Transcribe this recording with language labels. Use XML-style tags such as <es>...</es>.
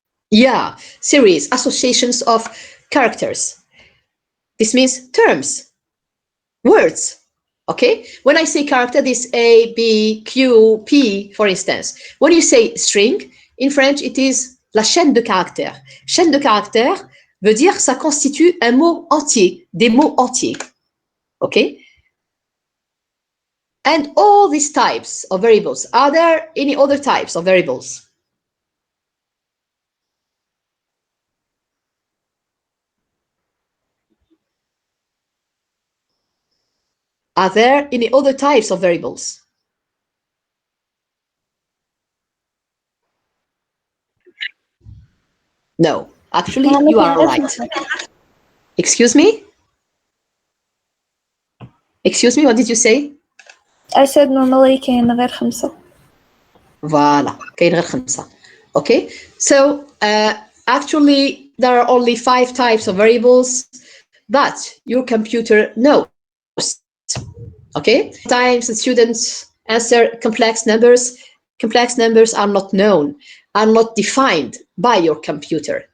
<en>Yeah, series, associations of characters. This means terms, words. Okay? When I say character, this A, B, Q, P, for instance. When you say string, in French, it is</en> <fr>la chaîne de caractères. Chaîne de caractères veut dire ça constitue un mot entier, des mots entiers.</fr> <en>Okay? And all these types of variables, are there any other types of variables? Are there any other types of variables? No, actually, you are right. Excuse me? Excuse me, what did you say? I said normally</en> <ar>كاين غير 5.</ar> <fr>Voilà,</fr> <ar>كاين غير 5.</ar> <en>Okay, so actually there are only 5 types of variables that your computer knows. Okay, sometimes the students answer complex numbers. Complex numbers are not known, are not defined by your computer.</en>